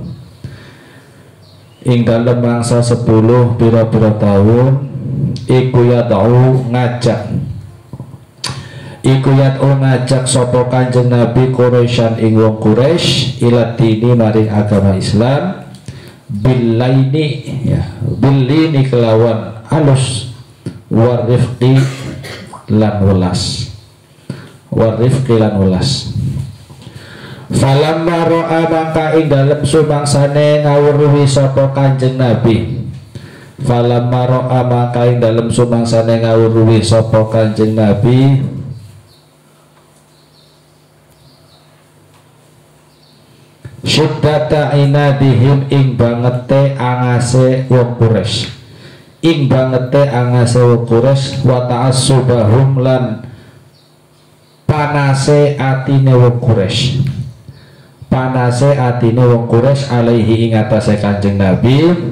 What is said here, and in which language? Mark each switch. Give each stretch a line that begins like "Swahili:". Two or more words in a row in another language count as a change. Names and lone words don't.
Javanese: Ing dalem mangsa 10 pira-pira taun iku yad'u ngajak sapa kanjeng Nabi Quraisyan ing wong Quraisy
Arabic: إلى الدين
Javanese: maring agama Islam
Arabic: باللين
Javanese: kelawan alus
Arabic: والرفق
Javanese: lan welas
Arabic: فلما رأى
Javanese: maka ing dalem sumangsane ngawruhi sapa kanjeng Nabi
Arabic: فلما رأى
Javanese: maka ing dalem sumangsane ngawruhi sapa kanjeng Nabi
Arabic: شدة عنادهم
Javanese: ing bangete angase wong Quraisy
Arabic: وتعصبهم
Javanese: lan panase atine wong Quraisy alaihi ing atase kanjeng Nabi